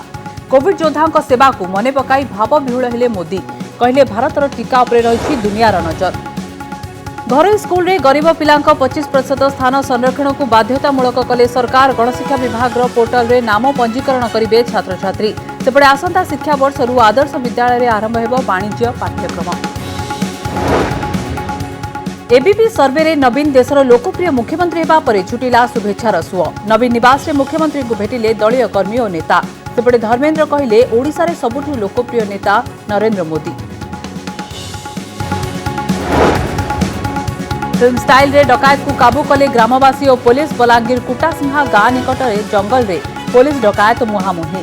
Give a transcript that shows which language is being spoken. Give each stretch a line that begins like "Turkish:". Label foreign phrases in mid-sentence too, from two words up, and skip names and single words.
Odia: କୋଭିଡ ଯୋଦ୍ଧା ସେବା କୁ ମନେ ପକାଇ ଭାବ ବିହ୍ୱଳ ହେଲେ ମୋଦି କହିଲେ ଭାରତର ଟୀକା ଉପରେ ରହି ଦୁନିଆର ନଜର। ଘରୋଇ ସ୍କୁଲ ରେ ଗରିବ ପିଲାଙ୍କ 25% ସ୍ଥାନ ସଂରକ୍ଷଣ କୁ ବାଧ୍ୟତାମୂଳକ କଲେ ସରକାର। ଗଣଶିକ୍ଷା ବିଭାଗ ପୋର୍ଟାଲ ରେ ନାମ ପଞ୍ଜିକରଣ କରେଙ୍ଗେ ଛାତ୍ର ଛାତ୍ରୀ। ସେପଟେ ଆସନ୍ତା ଶିକ୍ଷା ବର୍ଷରୁ ଆଦର୍ଶ ବିଦ୍ୟାଳୟ ରେ ଆରମ୍ଭ ହେବ ବାଣିଜ୍ୟ ପାଠ୍ୟକ୍ରମ। ଏବିପି ସର୍ଭେ ରେ ନବୀନ ଦେଶର ଲୋକପ୍ରିୟ ମୁଖ୍ୟମନ୍ତ୍ରୀ ହେବା ପରେ ଛୁଟିଲା ଶୁଭେଚ୍ଛାର ସୁଅ। ନବୀନ ନିବାସ ରେ ମୁଖ୍ୟମନ୍ତ୍ରୀ କୁ ଭେଟିଲେ ଦଳୀୟ କର୍ମୀ ଔର ନେତା। ସେପଟେ ଧର୍ମେନ୍ଦ୍ର କହିଲେ ଓଡ଼ିଶା ରେ ସବୁଠୁ ଲୋକପ୍ରିୟ ନେତା ନରେନ୍ଦ୍ର ମୋଦି।
English: film style
Odia: ରେ ଡକାୟତ କୁ କାବୁ କଲେ ଗ୍ରାମବାସୀ ଔର ପୋଲିସ। ବଲାଙ୍ଗୀର କୁଟାସିଂହା ଗାଁ ନିକଟ ଜଙ୍ଗଲ ରେ ପୋଲିସ ଡକାୟତ ମୁହାଁମୁହିଁ।